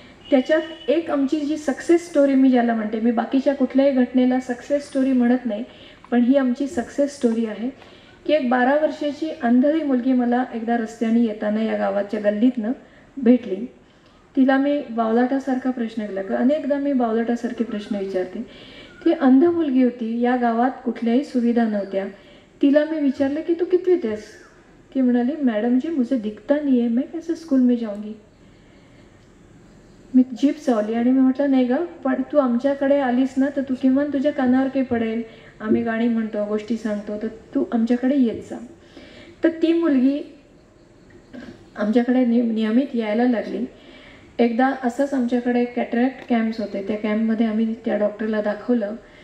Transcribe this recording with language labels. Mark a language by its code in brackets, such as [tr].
[mr] त्याच्यात एक आमची जी सक्सेस स्टोरी मी ज्याला म्हणते, मी बाकीच्या कुठल्याही घटनेला सक्सेस स्टोरी म्हणत नाही, पण ही आमची सक्सेस स्टोरी आहे की एक 12 वर्षाची अंधळी मुलगी मला एकदा रस्त्याने येताना या गावाच्या गल्लीतनं भेटली. तिला मी बावलाटासारखा प्रश्न केला, अनेकदा मी बावलाटासारखे प्रश्न विचारते. ती अंध मुलगी होती, या गावात कुठल्याही सुविधा नव्हत्या. तिला मी विचारलं की तू कितवीत आहेस? ती म्हणाली, [hi] मैडम जी मुझे दिखता नहीं है, मैं कैसे स्कूल में जाऊंगी. [mr] मी जीप चावली आणि मी म्हटलं नाही ग, पण तू आमच्याकडे आलीस ना तर तू किमान तुझ्या कानावर काही पडेल, आम्ही गाणी म्हणतो, गोष्टी सांगतो, तर तू आमच्याकडे येत जा. तर ती मुलगी आमच्याकडे नियमित यायला लागली. एकदा असंच आमच्याकडे कॅटरॅक्ट कॅम्प्स होते, त्या कॅम्पमध्ये आम्ही त्या डॉक्टरला दाखवलं.